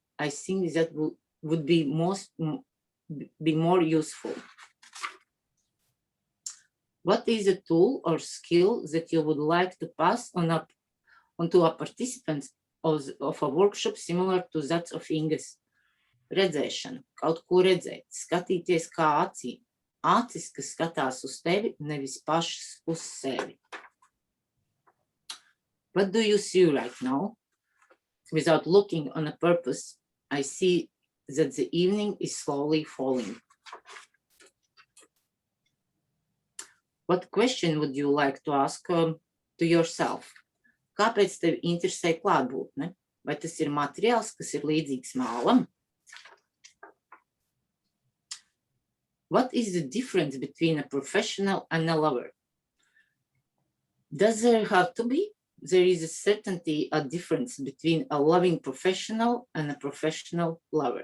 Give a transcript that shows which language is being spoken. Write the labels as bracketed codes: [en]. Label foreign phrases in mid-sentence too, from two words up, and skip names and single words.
[en] I think that would be more useful. What is a tool or skill that you would like to pass onto a participant of a workshop similar to that of Ingas? [lv] Redzēšana, kaut ko redzēt, skatīties kā acī, acis, kas skatās uz tevi, nevis pašas uz sevi. [en] What do you see right now? Without looking on a purpose, I see that the evening is slowly falling. What question would you like to ask to yourself? [lv] Kāpēc tevi interesē klātbūtne? Vai tas ir materiāls, kas ir līdzīgs mālam? [en] What is the difference between a professional and a lover? Does there have to be? There is a difference between a loving professional and a professional lover.